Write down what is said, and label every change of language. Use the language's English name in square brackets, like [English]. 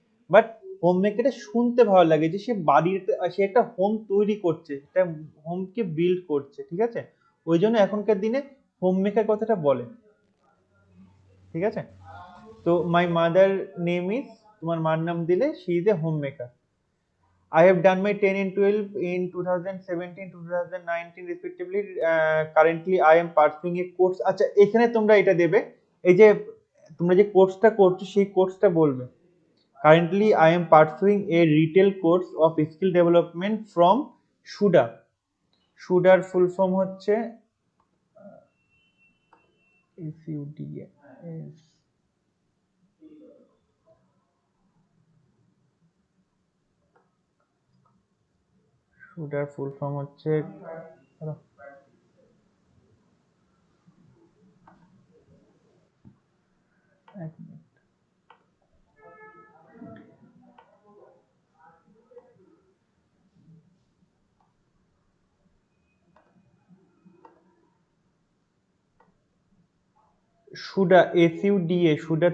[Bangla] But home মেকারটা শুনতে ভালো লাগে যে সে একটা হোম তৈরি করছে, একটা হোমকে বিল্ড করছে। ঠিক আছে, ওই জন্য এখনকার দিনে হোম মেকার কথাটা বলে। ঠিক আছে, তো [English] my mother name is, [Bangla] তোমার মার নাম দিলে [English] She is a home maker. I have done my 10 and 12 in 2017, 2019 respectively. Currently I am pursuing a course. [Bangla] আচ্ছা, এখানে তোমরা এটা দেবে, এই যে তোমরা যে কোর্সটা করছো সেই কোর্সটা বলবে। [English] Currently I am pursuing a retail course of skill development from SUDA. [Bangla] SUDA এর ফুল ফর্ম হচ্ছে SUDA, SUDA এর ফুল ফর্ম হচ্ছে, এক মিনিট, সুডা, SUDA, সুডা।